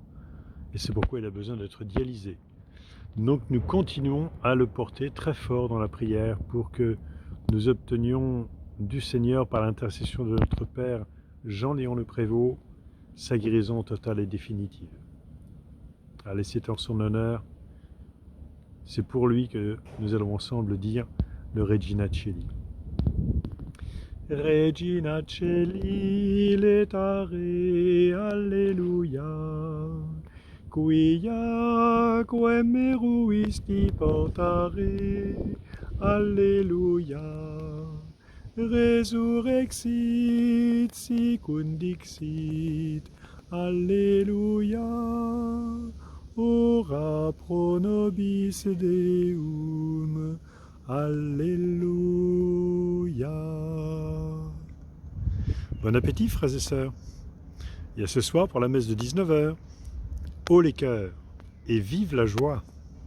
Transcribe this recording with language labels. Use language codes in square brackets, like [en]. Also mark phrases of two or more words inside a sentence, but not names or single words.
[fr] Et c'est pourquoi il a besoin d'être dialysé. Donc nous continuons à le porter très fort dans la prière pour que nous obtenions du Seigneur, par l'intercession de notre Père Jean-Léon Le Prévost, sa guérison totale et définitive. Allez, c'est en son honneur. C'est pour lui que nous allons ensemble dire le Regina Coeli. [la] Regina Coeli, letare, alleluia. Quia meruisti portare, alleluia. Resurrexit sic dixit, alleluia. Ora pro nobis Deum, alléluia. [fr] Bon appétit, frères et sœurs. Et à ce soir pour la messe de 19 h. Haut les cœurs et vive la joie.